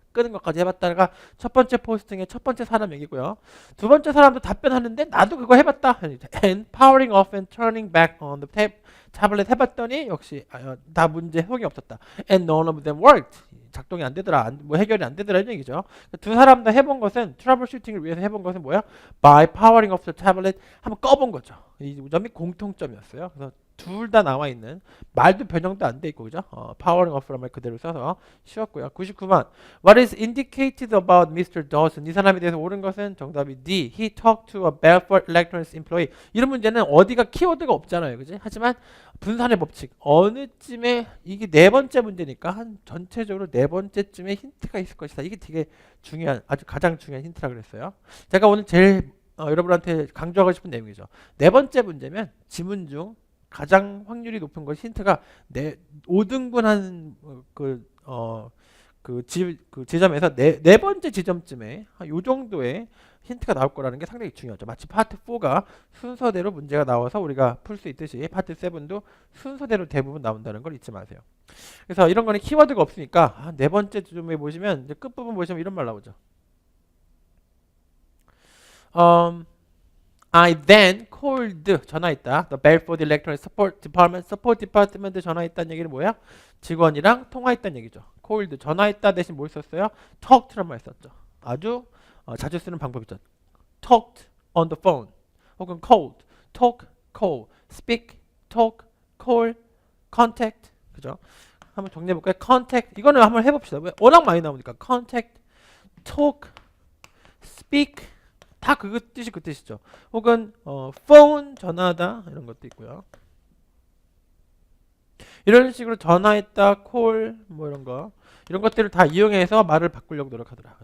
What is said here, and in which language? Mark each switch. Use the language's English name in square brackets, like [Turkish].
[Korean] 끄는 것까지 해봤다가 첫 번째 포스팅의 첫 번째 사람 얘기고요. 두 번째 사람도 답변하는데 나도 그거 해봤다. [English] and powering off and turning back on the [Korean] 타블렛 해봤더니 역시 다 문제 해결이 없었다. [English] And none of them worked. [Korean] 작동이 안 되더라. [English] 뭐 해결이 안 되더라 이런 얘기죠. 두 사람 다 해본 것은 트러블 슈팅을 위해서 해본 것은 뭐야? By powering off the tablet [Korean] 한번 꺼본 거죠. 이 점이 공통점이었어요. 그래서 둘 다 나와 있는, 말도 변형도 안 돼 있고, 그죠? powering off라는 말 그대로 써서 쉬웠고요. 99번. [English] What is indicated about Mr. Dawson? [Korean] 이 사람에 대해서 옳은 것은 정답이 D. [English] He talked to a Belfort Electronics employee. [Korean] 이런 문제는 어디가 키워드가 없잖아요, 그지? 하지만 분산의 법칙 어느 쯤에, 이게 네 번째 문제니까 한 전체적으로 네 번째쯤에 힌트가 있을 것이다. 이게 되게 중요한, 아주 가장 중요한 힌트라 그랬어요. 제가 오늘 제일 여러분한테 강조하고 싶은 내용이죠. 네 번째 문제면 지문 중 가장 확률이 높은 것, 힌트가 5등분한 그 지점에서 네 번째 지점쯤에 요 정도의 힌트가 나올 거라는 게 상당히 중요하죠. 마치 파트 4가 순서대로 문제가 나와서 우리가 풀 수 있듯이 파트 7도 순서대로 대부분 나온다는 걸 잊지 마세요. 그래서 이런 거는 키워드가 없으니까 네 번째 지점에 보시면 이제 끝부분 보시면 이런 말 나오죠. [English] I then called, [Korean] 전화했다. [English] The Belfort Electronic Support Department [Korean] 전화했다는 얘기는 뭐야? 직원이랑 통화했다는 얘기죠. called, 전화했다 대신 뭘 썼어요? talked란 말 썼죠. 아주 자주 쓰는 방법이죠. [English] talked on the phone [Korean] 혹은 [English] called, talk, call, speak, talk, call, contact. [Korean] 그죠? 한번 정리해 볼까요? contact, 이거는 한번 해봅시다. 왜? 워낙 많이 나오니까. contact, talk, speak, 다 그 뜻이 그 뜻이죠. 혹은 phone, 전화하다 이런 것도 있고요. 이런 식으로 전화했다, call 뭐 이런 것들을 다 이용해서 말을 바꾸려고 노력하더라.